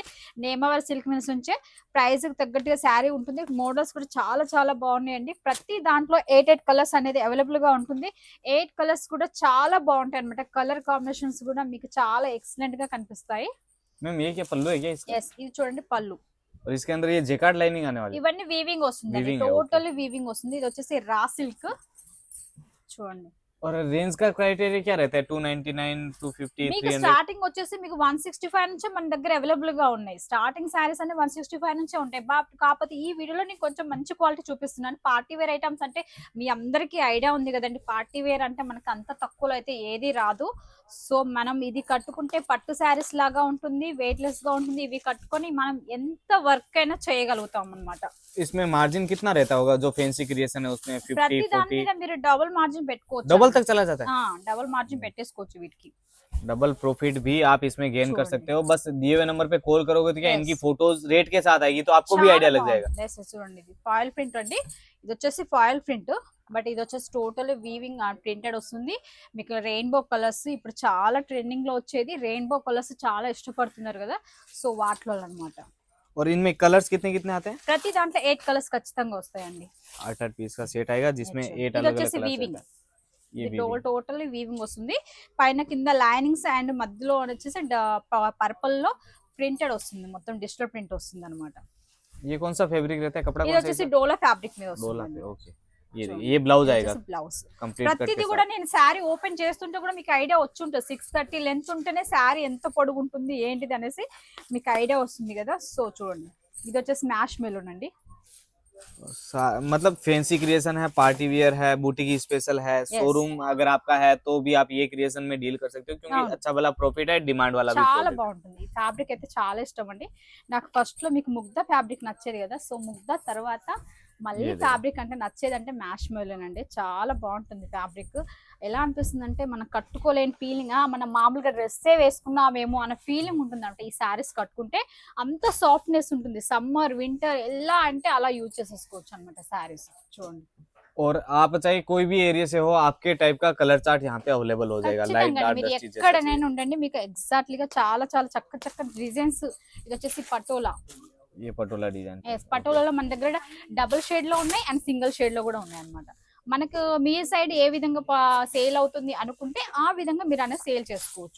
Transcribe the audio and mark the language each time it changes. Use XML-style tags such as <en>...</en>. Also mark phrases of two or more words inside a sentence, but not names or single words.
<te>నేమవేర్ సిల్క్ మిల్స్ నుంచే ప్రైస్ తగ్గట్టుగా శారీ ఉంటుంది. మోడల్స్ కూడా చాలా చాలా బాగున్నాయండి. ప్రతి దాంట్లో 8 కలర్స్ అనేది అవైలబుల్ గా ఉంటుంది. 8 కలర్స్ కూడా చాలా బాగుంటాయి అనమాట.</te> <en>color combinations</en> <te>కూడా మీకు చాలా ఎక్సలెంట్ గా కనిపిస్తాయి. ఇది చూడండి పళ్ళు.</te> <hi>और इसके अंदर ये</hi> <en>jacquard lining</en> <hi>आने वाली है.</hi> <te>ఇవన్నీ వీవింగ్ వస్తుంది,</te> <en>totally weaving</en> <te>వస్తుంది. ఇది వచ్చేసి</te> <en>raw silk</en> <te>చూడండి.</te> <hi>और रेंज का क्राइटेरिया क्या रहता है? 299, 250,</hi> <te>మీకు 300. స్టార్టింగ్ వచ్చేసి మీకు 165 నుంచి మన దగ్గర అవైలబుల్ గా ఉన్నాయి.</te> <en>starting sarees</en> <te>అన్ని 165 నుంచే ఉంటాయి. కాకపోతే ఈ వీడియోలో నేను కొంచెం మంచి క్వాలిటీ చూపిస్తున్నాను.</te> <en>party wear items</en> <te>అంటే మీ అందరికీ ఐడియా ఉంది కదండి.</te> <en>party wear</en> <te>అంటే మనకు అంత తక్కువలో అయితే ఏది రాదు. సో మనం ఇది కట్టుకుంటే పట్టు శారీస్ లాగా ఉంటుంది, వెయిట్ లెస్ గా ఉంటుంది. ఇవి కట్టుకొని మనం ఎంత వర్క్ అయినా చేయగలుగుతాం అన్నమాట.</te> <hi>इसमें मार्जिन कितना रहता होगा जो</hi> <en>fancy creation</en> <hi>है उसमें? 50,</hi> <te>ప్రతి దాని 40 మీద మీరు</te> <en>double margin</en> <te>పెట్టుకోవచ్చు.</te> <hi>डबल तक चला जाता है.</hi> <en>double margin</en> <te>పెట్టేసుకోవచ్చు వీటికి.</te> <en>double profit</en> <hi>भी आप इसमें गेन कर सकते हो. बस दिए हुए नंबर पे कॉल करोगे तो क्या इनकी फोटोज रेट के साथ आएगी, तो आपको भी आइडिया लग जाएगा.</hi> <te>చూడండి, ఇది</te> <en>foil print</en> <te>అండి. ఇది వచ్చేసి</te> <en>foil print,</en> <te>బట్ ఇది వచ్చేసి</te> <en>total weaving printed</en> <te>వస్తుంది. మీకు</te> <en>rainbow colors</en> <te>ఇప్పుడు చాలా ట్రెండింగ్ లో వచ్చేది.</te> <en>rainbow colors</en> <te>చాలా ఇష్టపడుతున్నారు కదా, సో వాటిలో అన్నమాట.</te> <hi>और इनमें कलर्स कितने कितने आते हैं?</hi> <te>ప్రతి దాంట్లో 8 కలర్స్ ఖచ్చితంగా వస్తాయండి.</te> <hi>8 पीस का सेट आएगा जिसमें 8</hi> <te>ఇది</te> <hi>अलग अलग</hi> <te>వచ్చేసి</te> <hi>कलर्स</hi> <te>వీవింగ్.</te> <hi>रहता है. ये</hi> <te>ఇది</te> <en>totally weaving</en> <te>వస్తుంది. పైన కింద</te> <en>linings and</en> <te>మధ్యలో వచ్చేసి పర్పుల్ లో ప్రింటెడ్ వస్తుంది. మొత్తం</te> <en>digital print</en> <te>వస్తుంది అనమాట.</te> <hi>ये कौन सा फैब्रिक रहता है? कपड़ा</hi> <te>ఇది</te> <hi>कौन सा</hi> <te>వచ్చేసి</te> <hi>है?</hi> <te>డోలా ఫ్యాబ్రిక్ మీద</te> <hi>डोला</hi> <te>వస్తుంది.</te> <hi>पे. ओके. ये ब्लाउज आएगा</hi> <te>బ్లౌజ్.</te> <en>complete cut</en> <te>ప్రతిది</te> <hi>के</hi> <te>కూడా</te> <hi>साथ.</hi> <te>నేను శారీ ఓపెన్ చేస్తుంటే కూడా మీకు ఐడియా వచ్చి ఉంటుంది. 630 లెంత్ ఉంటేనే శారీ ఎంత పొడుగు ఉంటుంది ఏంటిది అనేసి మీకు ఐడియా వస్తుంది కదా. సో చూడండి, ఇది వచ్చేసి మ్యాష్ మెలోన్ అండి.</te> <hi>मतलब</hi> <en>fancy creation</en> <hi>है,</hi> <en>party wear</en> <hi>है,</hi> <en>boutique special</en> <hi>है, शोरूम अगर आपका है तो भी आप ये क्रिएशन में डील कर सकते हो, क्योंकि अच्छा वाला प्रॉफिट है, डिमांड वाला भी</hi> <te>చాలా</te> <hi>profit है.</hi> <te>బాగుంటుంది. ఈ ఫ్యాబ్రిక్ అయితే చాలా ఇష్టం అండి నాకు. ఫస్ట్ లో మీకు ముగ్ధ ఫ్యాబ్రిక్ నచ్చేది కదా, సో ముగ్ధ తర్వాత మళ్ళీ ఫ్యాబ్రిక్ అంటే నచ్చేది అంటే మ్యాష్ మెలోన్ అండి. చాలా బాగుంటుంది ఫ్యాబ్రిక్. ఎలా అనిపిస్తుంది అంటే మనం కట్టుకోలేని ఫీలింగ్, మనం మామూలుగా డ్రెస్సే వేసుకున్నామేమో అన్న ఫీలింగ్ ఉంటుంది అంటే ఈ శారీస్ కట్టుకుంటే అంత సాఫ్ట్నెస్ ఉంటుంది.</te> <en>summer winter</en> <te>ఎలా అంటే అలా యూజ్ చేసేసుకోవచ్చు అనమాట శారీస్. చూడండి,</te> <hi>और आप चाहे कोई भी एरिया से हो, आपके टाइप का</hi> <en>color chart</en> <hi>यहाँ पे अवेलेबल हो जाएगा. लाइट</hi> <te>ఖచ్చితంగా</te> <hi>डार्क</hi> <te>మీరు</te> <hi>डस्टी जैसा</hi> <te>ఎక్కడైనా ఉండండి, మీకు ఎగ్జాక్ట్లీగా చాలా చాలా చక్కటి డిజైన్స్. ఇది వచ్చేసి పటోలా.</te> <hi>ये पटोला डिजाइन.</hi> <te>పటోలాలో మన దగ్గర</te> <en>double shade</en> <te>లో ఉన్నాయి అండ్</te> <en>single shade</en> <te>లో కూడా ఉన్నాయి అన్నమాట. మనకు మీ సైడ్ ఏ విధంగా సేల్ అవుతుంది అనుకుంటే ఆ విధంగా మీరు అనేది సేల్ చేసుకోవచ్చు.</te>